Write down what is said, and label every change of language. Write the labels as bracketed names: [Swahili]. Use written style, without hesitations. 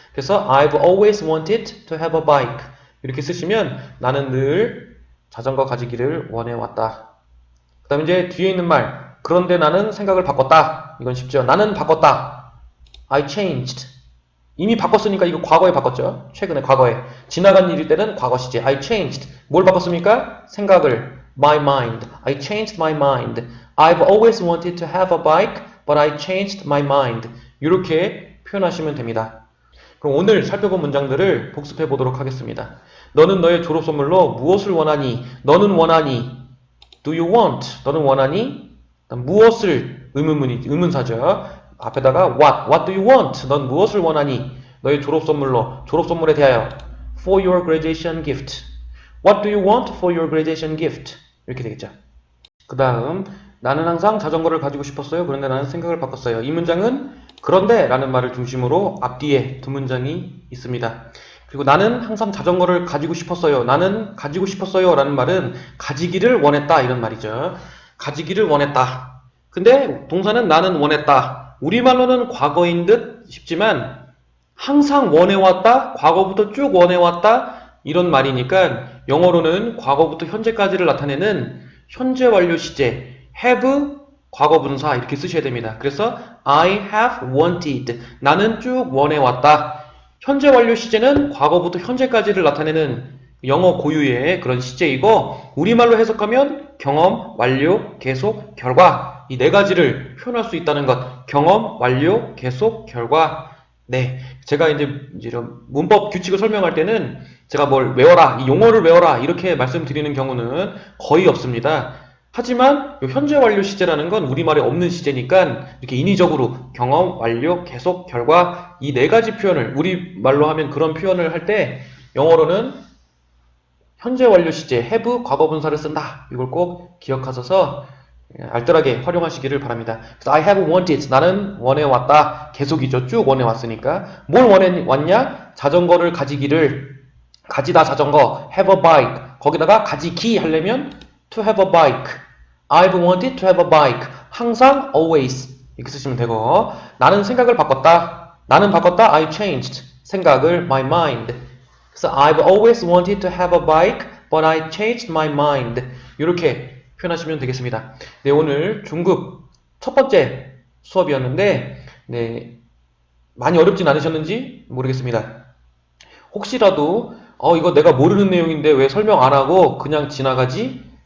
[Korean] 그래서 [English] I've always wanted to have a bike [Korean] 이렇게 쓰시면 나는 늘 자전거 가지기를 원해왔다. 그 다음에 이제 뒤에 있는 말 그런데 나는 생각을 바꿨다. 이건 쉽죠. 나는 바꿨다. [English] I changed. [Korean] 이미 바꿨으니까 이거 과거에 바꿨죠. 최근에 과거에. 지나간 일일 때는 과거 시제. [English] I changed. [Korean] 뭘 바꿨습니까? 생각을. [English] My mind. I changed my mind. I've always wanted to have a bike, but I changed my mind. [Korean] 이렇게 표현하시면 됩니다. 그럼 오늘 살펴본 문장들을 복습해 보도록 하겠습니다. 너는 너의 졸업 선물로 무엇을 원하니? 너는 원하니? [English] Do you want? [Korean] 너는 원하니? 무엇을 의문사죠. 앞에다가 [English] what do you want? [Korean] 넌 무엇을 원하니? 너의 졸업 선물에 대하여 [English] for your graduation gift. What do you want for your graduation gift? [Korean] 이렇게 되겠죠. 그 다음 나는 항상 자전거를 가지고 싶었어요. 그런데 나는 생각을 바꿨어요. 이 문장은 그런데 라는 말을 중심으로 앞뒤에 두 문장이 있습니다. 그리고 나는 항상 자전거를 가지고 싶었어요. 나는 가지고 싶었어요 라는 말은 가지기를 원했다 이런 말이죠. 가지기를 원했다. 근데 동사는 나는 원했다. 우리말로는 과거인 듯 싶지만 항상 원해왔다. 과거부터 쭉 원해왔다. 이런 말이니까 영어로는 과거부터 현재까지를 나타내는 현재 완료 시제 have 과거분사 이렇게 쓰셔야 됩니다. [English] 그래서 I have wanted. [Korean] 나는 쭉 원해왔다. 현재 완료 시제는 과거부터 현재까지를 나타내는 영어 고유의 그런 시제이고 우리말로 해석하면 경험, 완료, 계속, 결과 이 네 가지를 표현할 수 있다는 것. 경험, 완료, 계속, 결과. 네, 제가 이제 이런 문법 규칙을 설명할 때는 제가 뭘 외워라, 이 용어를 외워라 이렇게 말씀드리는 경우는 거의 없습니다. 하지만 현재 완료 시제라는 건 우리말에 없는 시제니까 이렇게 인위적으로 경험, 완료, 계속, 결과 이 네 가지 표현을 우리말로 하면 그런 표현을 할 때 영어로는 현재 완료 시제 have 과거분사를 쓴다. 이걸 꼭 기억하셔서 알뜰하게 활용하시기를 바랍니다. [English] 그래서 I have wanted. [Korean] 나는 원해왔다. 계속이죠. 쭉 원해왔으니까. 뭘 원해왔냐? 자전거를 가지기를. 가지다 자전거. [English] have a bike. [Korean] 거기다가 가지기 하려면 [English] to have a bike. I've wanted to have a bike. [Korean] 항상 always. 이렇게 쓰시면 되고 나는 생각을 바꿨다. 나는 바꿨다. [English] I changed. [Korean] 생각을 [English] my mind. 그래서 I've always wanted to have a bike, but I changed my mind. [Korean] 이렇게 표현하시면 되겠습니다. 네, 오늘 중급 첫 번째 수업이었는데 네, 많이 어렵진 않으셨는지 모르겠습니다. 혹시라도 이거 내가 모르는 내용인데 왜 설명 안 하고 그냥 지나가지?